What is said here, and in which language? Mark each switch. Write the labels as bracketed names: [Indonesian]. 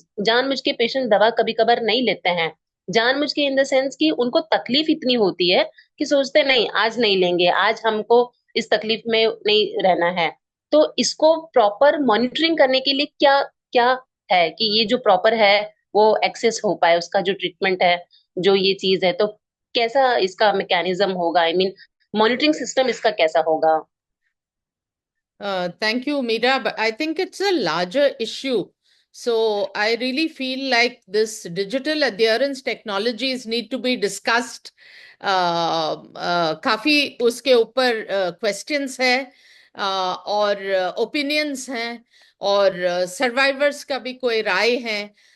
[Hindi] जानबूझ के पेशेंट दवा कभी कभार नहीं लेते हैं, जानबूझ के इन द सेंस कि उनको तकलीफ इतनी होती है कि सोचते नहीं आज नहीं लेंगे, आज हमको इस तकलीफ में नहीं रहना है। तो इसको प्रॉपर मॉनिटरिंग करने के लिए क्या क्या है कि ये जो प्रॉपर है वो एक्सेस हो पाए, उसका जो ट्रीटमेंट है, जो ये चीज है, तो कैसा इसका मैकेनिज्म होगा? आई मीन मॉनिटरिंग सिस्टम इसका कैसा होगा? [English] Thank you, Meera. But I think it's a larger issue. So I really feel like this digital adherence technologies need to be discussed. [Hindi] काफी उसके ऊपर questions है, और opinions हैं, और survivors का भी कोई राय है.